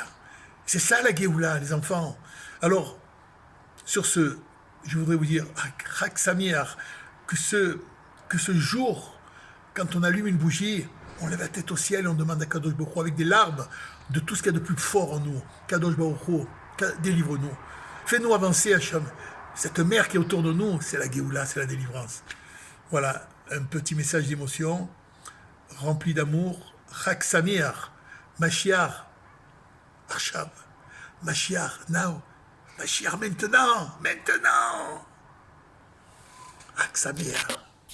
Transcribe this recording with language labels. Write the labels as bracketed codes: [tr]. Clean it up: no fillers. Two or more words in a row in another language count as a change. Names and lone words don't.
[fr] C'est ça la Géoula, les enfants. Alors, sur ce, je voudrais vous dire, [he] חג שמח, [fr] que ce jour, quand on allume une bougie, on lève la tête au ciel et on demande à Kadosh Baruch Hu avec des larmes de tout ce qu'il y a de plus fort en nous. Kadosh Baruch Hu, délivre-nous. Fais-nous avancer, Hachem. Cette mer qui est autour de nous, c'est la Géoula, c'est la délivrance. Voilà, un petit message d'émotion, rempli d'amour. [he] חג שמח, משיח, עכשיו, משיח, now, Mashiach maintenant. חג שמח.